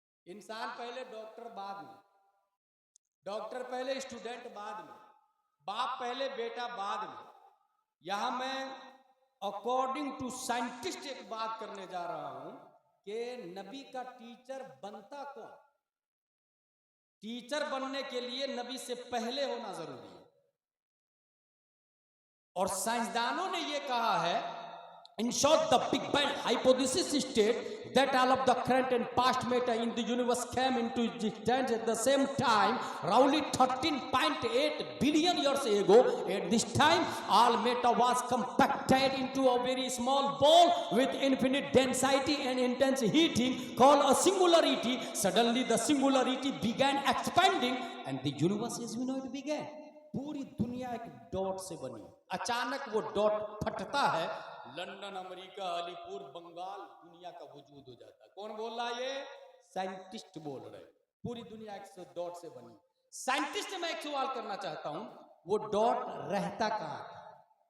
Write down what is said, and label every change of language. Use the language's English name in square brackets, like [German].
[Hindi] इंसान पहले, डॉक्टर बाद में, डॉक्टर पहले, स्टूडेंट बाद में, बाप पहले, बेटा बाद में। यहां मैं अकॉर्डिंग टू साइंटिस्ट एक बात करने जा रहा हूं कि नबी का टीचर बनता कौन? टीचर बनने के लिए नबी से पहले होना जरूरी है। और साइंसदानों ने यह कहा है, [English] in short the Big Bang hypothesis states that all of the current and past matter in the universe came into existence at the same time roughly 13.8 billion years ago. At this time all matter was compacted into a very small ball with infinite density and intense heating called a singularity. Suddenly the singularity began expanding and the universe as we know it began. [Hindi] पूरी दुनिया एक dot से बनी, अचानक वो dot फटता है, London, America, Alipur, Bengal, दुनिया का वजूद हो जाता है। कौन बोल रहा है? ये साइंटिस्ट बोल रहे हैं। पूरी दुनिया एक डॉट से बनी। साइंटिस्ट से मैं एक सवाल करना चाहता हूं, वो डॉट रहता कहां था?